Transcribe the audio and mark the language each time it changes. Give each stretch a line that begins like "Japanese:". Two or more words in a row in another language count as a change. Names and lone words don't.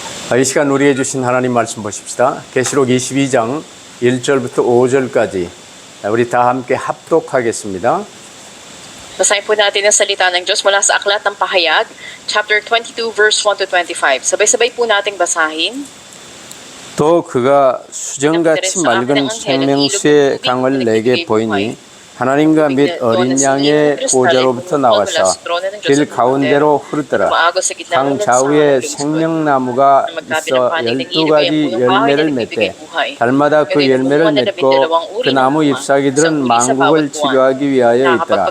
Korean: 이 시간 우리에게 주신 하나님 말씀 보십시다. 계시록 22장 1절부터 5절까지 우리 다 함께 합독하겠습니다.
Filipino: Basahin po natin ang salita ng Diyos mula sa Aklat ng Pahayag,
English: chapter 22, verse 1 to 25.
Filipino: Sabay-sabay po nating basahin.
Korean: 또 그가 수정같이 맑은 생명수의 강을 내게 보이니 하나님과 및 어린 양의 보좌로부터 나와서 길 가운데로 흐르더라. 강 좌우에 생명나무가 있어 12가지 열매를 맺되 달마다 그 열매를 맺고 그 나무 잎사귀들은 만국을 치료하기 위하여 있더라.